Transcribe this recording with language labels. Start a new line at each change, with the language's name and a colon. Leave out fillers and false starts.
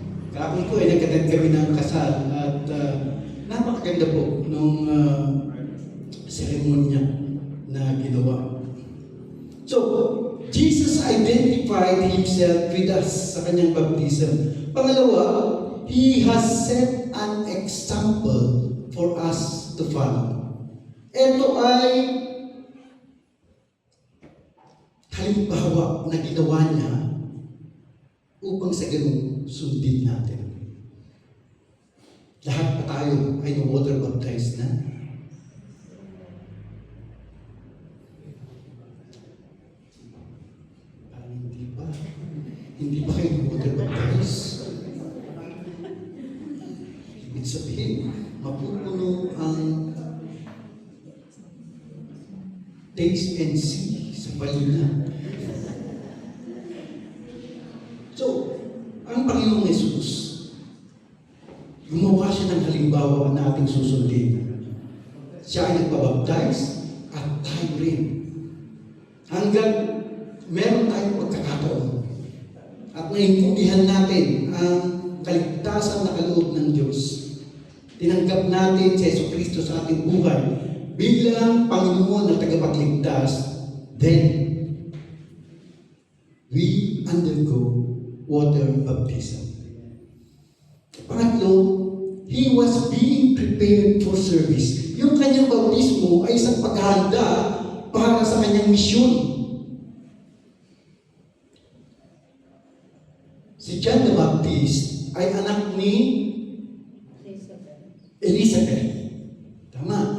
Filipino: Kahapon ko nagkatid kami ng kasal at napakaganda po nung seremonya na ginawa.
English: So, Jesus identified Himself with us
Filipino: sa kanyang baptism. Pangalawa,
English: He has set an example for us to follow.
Filipino: Ito ay halimbawa na ginawa niya upang sa ganun sundin natin. Lahat pa tayo ay kayo water baptized na? Parang hindi pa. Hindi pa kayo water baptized? Ibig sabihin, mapupuno ang
English: taste and see
Filipino: sa palina. So, ang Panginoong Yesus, gumawa siya ng halimbawa na ating susundin. Siya ay nagpabaptize at tayo rin. Hanggang meron tayong pagkakataon at naiintindihan natin ang kaligtasan na kaloob ng Diyos. Tinanggap natin si Jesucristo sa ating buhay bilang Panginoon at tagapagligtas,
English: then we undergo water baptism.
Filipino: Pangatlo,
English: he was being prepared for service.
Filipino: Yung kanyang bautismo ay isang paghahanda para sa kanyang misyon. Si John the Baptist ay anak ni Elizabeth. Tama.